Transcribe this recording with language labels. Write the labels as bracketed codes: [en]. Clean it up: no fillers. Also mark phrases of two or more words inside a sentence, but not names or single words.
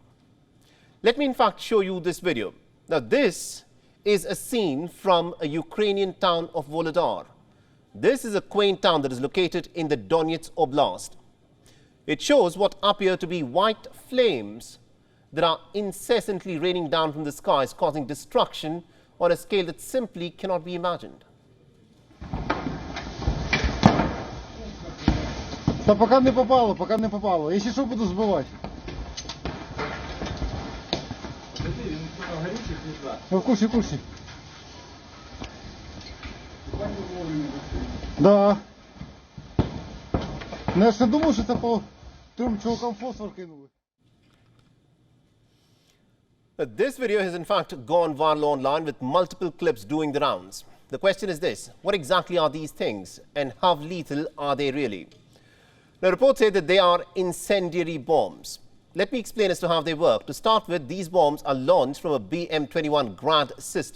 [en] Let me in fact show you this video. Now this is a scene from a Ukrainian town of Volodar. This is a quaint town that is located in the Donetsk Oblast. It shows what appear to be white flames that are incessantly raining down from the skies, causing destruction on a scale that simply cannot be imagined. [ru] Та пока не попало. Если что, буду сбивать. В курсе. Да. [uk] Ну я ж не думав, що це по трьом чувакам фосфор кинули. [en] This video has in fact gone viral online with multiple clips doing the rounds. The question is this: what exactly are these things and how lethal are they really? Now, reports say that they are incendiary bombs. Let me explain as to how they work. To start with, these bombs are launched from a BM-21 Grad system.